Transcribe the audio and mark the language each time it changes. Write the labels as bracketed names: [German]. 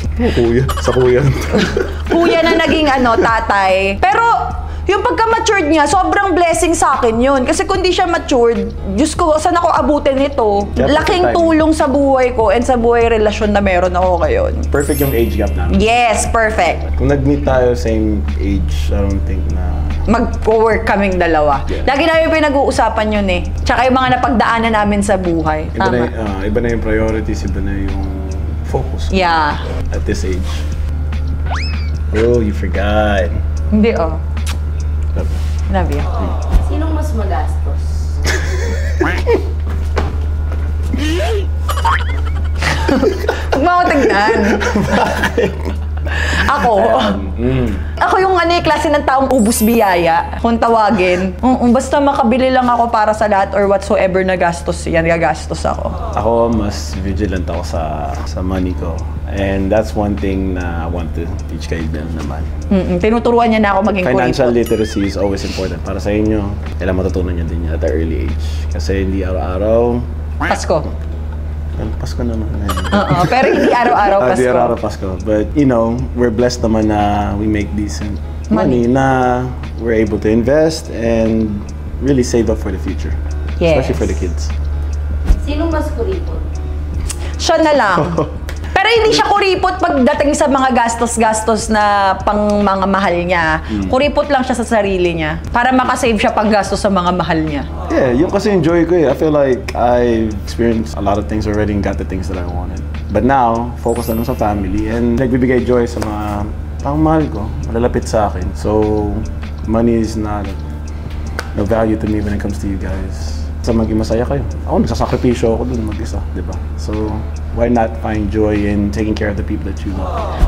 [Filipino] Oh, kuya. Sa kuya. Kuya na naging tatay. Pero yung pagka-matured niya, sobrang blessing sa akin yun. Kasi kung di siya matured, Diyos ko, saan ako abutin nito? [English] Yeah, [Filipino] Laking [English] perfect [Filipino] tulong sa buhay ko and sa buhay relasyon na meron ako ngayon. Perfect yung age gap namin. [English] Yes, perfect. [Filipino] Kung nag-meet tayo same age, [English] I don't think [Filipino] na... Mag-work kaming dalawa. [English] Yeah. [Filipino] Lagi namin pinag-uusapan yun eh. Tsaka yung mga napagdaanan namin sa buhay. Tama. Iba na yung priorities, iba na yung focus. [English] Yeah. At this age. Oh, you forgot. [Filipino] Hindi oh. [English] Love you. Love you. [Filipino] Sinong mas magastos? Huwag mo ako tignan. Ako. Ako yung klase ng taong ubus biyaya, kung tawagin. Basta makabili lang ako para sa lahat or whatsoever na gastos, yan gagastos ako. Ako, mas vigilant ako sa money ko. [English] And that's one thing na I want to teach kay Bel naman. [Filipino] Tinuturuan niya na ako maging [English] Financial [Filipino] kuripot. [English] literacy is always important [Filipino] para sa inyo. Kailangan matutunan niyo din yan [English] at the early age. [Filipino] Kasi hindi araw-araw. Pasko. Pasko naman. Oo, pero hindi araw-araw Pasko. Hindi araw-araw Pasko. [English] But, you know, we're blessed naman na we make decent money na we're able to invest and really save up for the future. Yes. Especially for the kids. [Filipino] Sinong mas kuripot? Siya na lang. Pero hindi siya kuripot pagdating sa mga gastos-gastos na pang mga mahal niya. Kuripot lang siya sa sarili niya para makasave siya pang gastos sa mga mahal niya. [English] Yeah, [Filipino] yung kasi enjoy ko eh. [English] I feel like I've experienced a lot of things already and got the things that I wanted. [Filipino] But now, focus na lang sa family and nagbibigay joy sa mga pang mahal ko, malalapit sa akin. [English] So, money is not no value to me when it comes to you guys. [Filipino] Sa maging masaya kayo. Ako, nagsasakripisyo ako dun mag-isa, di ba? [English] So, why not find joy in taking care of the people that you love?